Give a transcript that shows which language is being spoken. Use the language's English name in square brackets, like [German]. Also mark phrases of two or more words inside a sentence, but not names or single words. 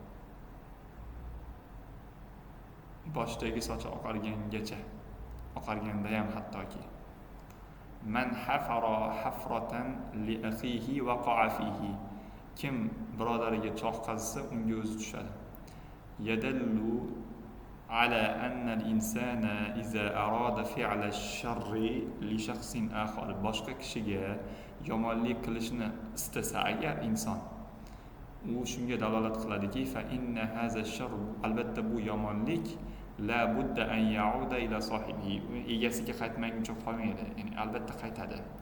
[Uzbek] Boshdagi sochi oqarganda ham hattoki. [Arabic] من حفر حفرة لأخيه وقع فيه. [Uzbek] kim birodariga choh qazisa unga o'zi tushadi. [Arabic] يدل على أن الإنسان إذا أراد فعل الشر لشخص آخر. [Uzbek] Boshqa kishiga yomonlik qilishni istasa agar inson, u shunga dalolat qiladiki, [Arabic] فإن هذا الشر, [Uzbek] albatta bu yomonlik [Arabic] لا بد أن يعود إلى صاحبه, [Uzbek] egasiga qaytmaguncha qolmaydi, ya'ni albatta qaytadi.